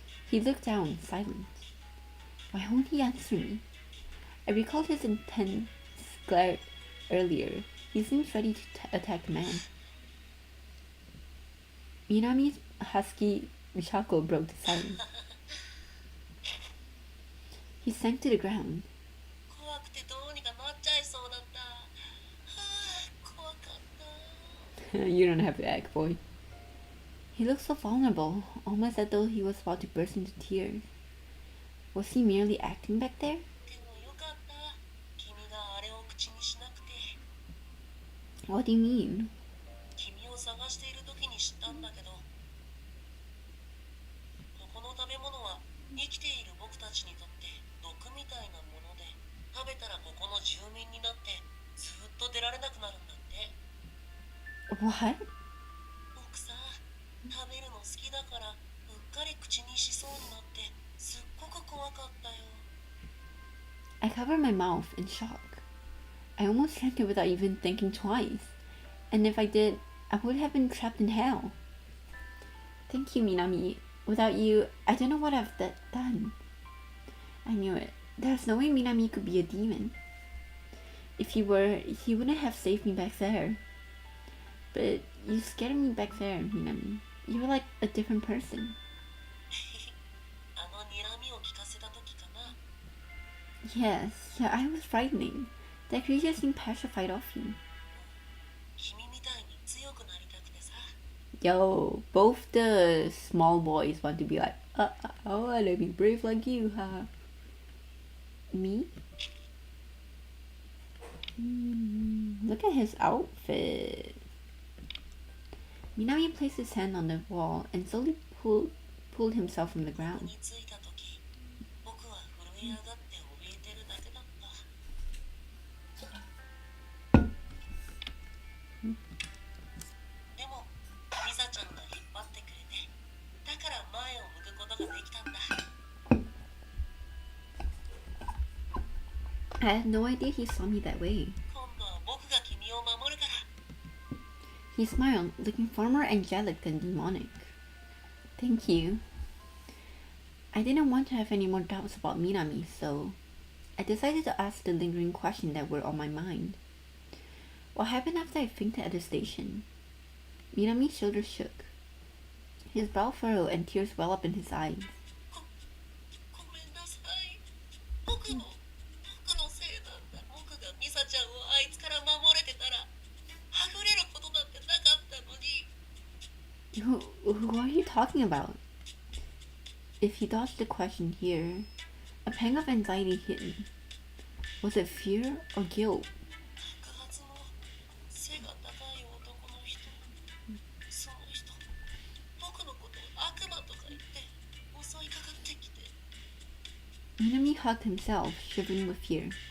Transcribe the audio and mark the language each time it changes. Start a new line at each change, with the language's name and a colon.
English: He looked down, silent. Why won't he answer me? I recalled his intense glare earlier. He seems ready to attack the man. Minami's husky chuckle broke the silence. He sank to the ground.
Japanese: 怖くてどうにかなっちゃいそうだった。はあ、怖かった。
English: You don't have to act, boy. He looked so vulnerable, almost as though he was about to burst into tears. Was he merely acting back there?
Japanese: でもよかった。君があれを口にしなくて。
English: What do you mean?
Japanese: 君を探している時に知ったんだけど、ここの食べ物は生きている僕たちにとって毒みたいなもので、食べたらここの住民になってずっと出られなくなるんだって。
English: What?
Japanese: 僕さ、食べるの好きだからうっかり口にしそうになってすっごく怖かったよ。
English: I covered my mouth in shock. I almost drank it without even thinking twice. And if I did, I would have been trapped in hell. Thank you, Minami. Without you, I don't know what I've done. I knew it. There's no way Minami could be a demon. If he were, he wouldn't have saved me back there. But you scared me back there, Minami. You were like a different person.
Japanese: あの睨みを聞かせた時かな。
English: Yes, your eye was frightening. That creature seemed petrified of you.
Japanese: 君みたいに強くなりたくてさ。
English: Yo, both the small boys want to be like, I wanna be brave like you, huh? Me? Look at his outfit. Minami placed his hand on the wall and slowly pulled himself from the
Japanese: こ
English: ground.
Japanese: こに着いた時、僕は震え上がって怯えてるだけだった。でも、リサちゃんが引っ張ってくれて、だから前を向くことができたんだ。
English: I had no idea he saw me that way.
Japanese: 今度は僕が君を守るから。
English: He smiled, looking far more angelic than demonic. Thank you. I didn't want to have any more doubts about Minami, so I decided to ask the lingering questions that were on my mind. What happened after I fainted at the station? Minami's shoulders shook. His brow furrowed and tears welled up in his eyes.
Japanese: ごめんなさい。僕のせいなんだ。僕がミサちゃんをあいつから守れてたら、はぐれることだってなかったのに。
English: Who are you talking about? If he dodged the question here, a pang of anxiety hit me. Was it fear or guilt?
Japanese: 白髪の背が高い男の人。その人、僕のことを悪魔とか言って襲いかかってきて。
English: Minami hugged himself, shivering with fear.